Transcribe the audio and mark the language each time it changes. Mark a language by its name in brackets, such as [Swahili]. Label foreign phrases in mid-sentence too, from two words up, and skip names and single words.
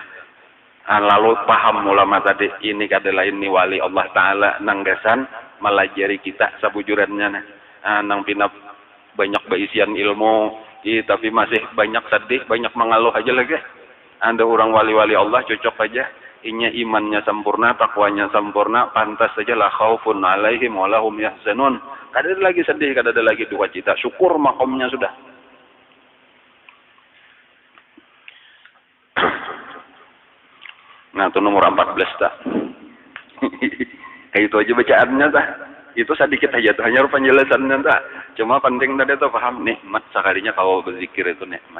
[Banjar] Lalu paham ulama tadi ini kada lain ni wali Allah Ta'ala nang gasan melajari kita sabujurannya nang pinap banyak baisian ilmu tapi masih banyak sedih, banyak mengeluh aja lagi. Ada orang wali-wali Allah cocok aja. Inya imannya sempurna, takwanya sempurna, pantas saja [Arabic] la khaufun alaihim wa lahum yahzanun. [Banjar] Kada ada lagi sedih, kada ada lagi duka cita. Syukur makomnya sudah. Nah, itu nomor 14 tak. Kayak itu aja bacaannya tak. Itu sedikit aja tuh, hanya penjelasannya tak. Cuma penting tadi tuh paham nikmat sekalinya kalau berzikir itu nikmat.